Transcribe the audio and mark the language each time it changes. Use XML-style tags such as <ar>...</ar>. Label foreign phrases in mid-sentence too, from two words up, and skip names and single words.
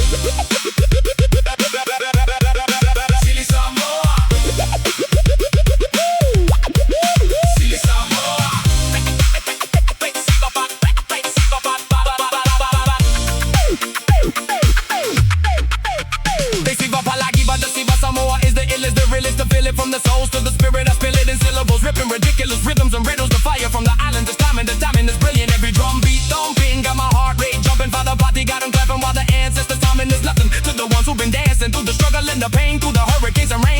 <sm>Sili Samoa. Sili Samoa. They Siva palagi,</sm> <en>but the Siva Samoa is the illest, the realest, the feel it from the souls to the spirit. I spill it in syllables, ripping ridiculous rhythms and riddles. The fire from the island is climbing, the timing is brilliant. Every drum beat thumping, got my heart rate jumping. For the party, got 'em clapping while the ancestors timing is nothing to the ones who've been dancing through the struggle and the pain, through the hurricanes and rains.</en>